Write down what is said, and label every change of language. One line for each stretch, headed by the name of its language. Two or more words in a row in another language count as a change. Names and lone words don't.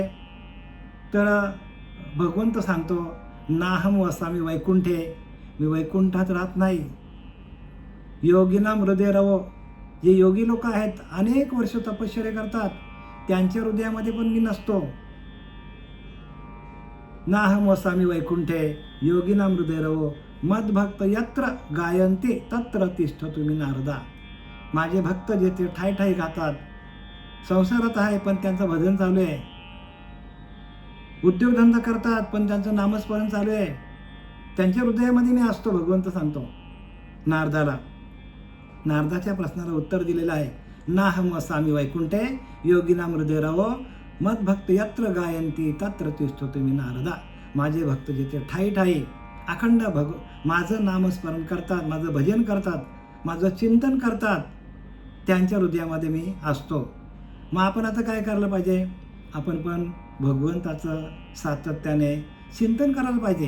Marathi: तर भगवंत सांगतो,
Sanskrit: नाहम वसामी वैकुंठे,
Marathi: मी वैकुंठात राहत नाही.
Sanskrit: योगिनाम हृदय रवो,
Marathi: जे योगी लोक आहेत, अनेक वर्ष तपश्चर्या करतात, त्यांच्या हृदयामध्ये पण मी नसतो.
Sanskrit: नाहम वसामी वैकुंठे योगिनाम हृदय रवो, मद्भक्त यत्र गायन्ते तत्र तिष्ठ तुम्ही नारदा.
Marathi: माझे भक्त जेथे ठाय ठाय गातात, संसारात आहे पण त्यांचं भजन चालू आहे, उद्योगधंदा करतात पण त्यांचं नामस्मरण चालू आहे, त्यांच्या हृदयामध्ये मी असतो. भगवंत सांगतो नारदाला. नारदाच्या प्रश्नाला उत्तर दिलेलं आहे,
Sanskrit: नाहम वसामी वैकुंठे योगिनाम हृदय रवो, मद्भक्त यत्र गायन्ति तत्र तिष्ठ तुम्ही नारदा.
Marathi: माझे भक्त जिथे ठाई ठाई अखंड माझं नामस्मरण करतात, माझं भजन करतात, माझं चिंतन करतात, त्यांच्या हृदयामध्ये मी असतो. मग आपण आता काय करायला पाहिजे? आपण पण भगवंताचं सातत्याने चिंतन करायला पाहिजे.